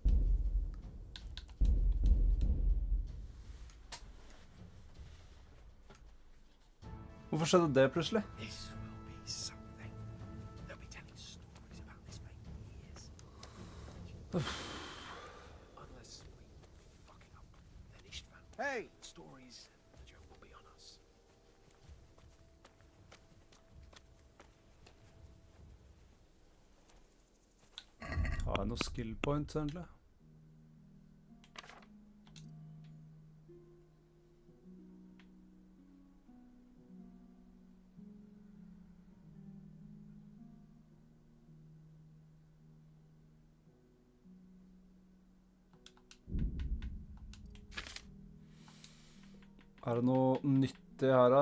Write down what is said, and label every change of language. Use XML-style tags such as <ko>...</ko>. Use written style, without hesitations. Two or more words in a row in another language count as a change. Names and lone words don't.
<no>Hvorfor skjedde det plutselig?</no> <en>Hey! Stories, the joke will be on us.</en> <no>Har jeg noen</no> <en>skill points,</en> <no>egentlig? Er det noe nyttig her, da?</no>